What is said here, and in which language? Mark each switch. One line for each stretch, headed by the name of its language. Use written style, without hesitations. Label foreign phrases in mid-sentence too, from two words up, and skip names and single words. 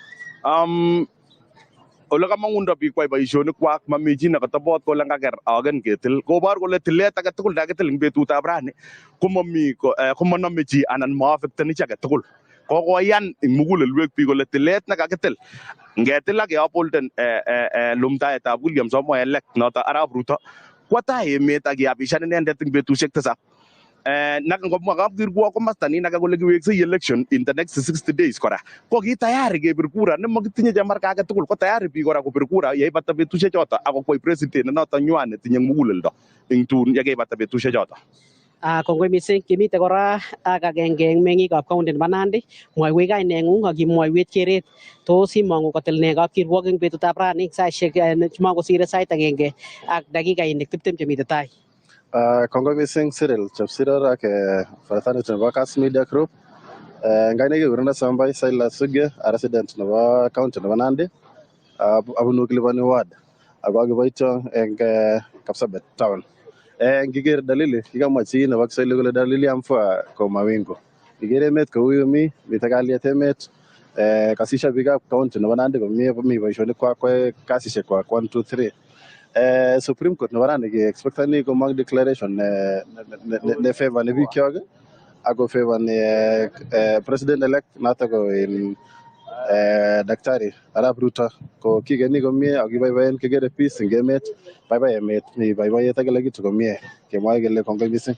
Kalenjin: Ole kamang'undo biik kwai boisionikwak mami chi nekatobot kole ngaker agen ketil kobor kole tilet age tugul nekitil eng betutab rani komanome chi anan maaffecteni chi age tugul. Kokoyan eng mugulelwek biik kole tilet nekakitil ngetil ak keabolden lumdaetab William Samoei elect noto Arap Ruto kwo tai emet ak kiapishan inendet eng betusiek 7. Ngomwa kapkirwok komasta nin age kole kiweksei
English: election in the next 60 days
Kalenjin: kora ko ki tayari kebir kura nemakitinye chemarka age tugul ko tayari biik kora kopir kura yeibata betusiek choto ako kwai president noto nywan netinye muguleldo eng tun yekeibata betusiek choto. Kongoi mising kimite kora ak agenge eng meng'ikab county nebo Nandi mwoiwech kaineng'ung ak imwoiwech keret tos imong'u kotil ne kapkirwok eng betutab rani saisiek chemokosire sait agenge ak dakikainik 20 chemite tai. Kongoi mising Cyril Chepsiror ak fraternity nebo Kass Media Group. Ngaine kekurenon Sambai Silas Suge, resident nebo county nebo Nandi. Abunu Kilipani ward ako akiboityo eng Kapsabet town. Ngiker dalili kikamwa chi nebo Kiswahili kole
Swahili: dalili ya mvua kwa mawingu.
Kalenjin: Ngiker emet kou yumi mitei kalyet emet kasisha biikab county nebo Nandi komie mi boisionikwak kwae kasisiekwak 1 2 3. Supreme Court nebo rani ki-expectani komong declaration ne favor ni bikyok ako favor ni
English: president elect
Kalenjin: noto ko in Daktari Arap Ruto ko kigeni komie ak kiboiboen kikere peace eng emet baibai emet mi boiboiyet ak
Swahili: kila kitu
Kalenjin: komie kemwoe kele kongoi mising.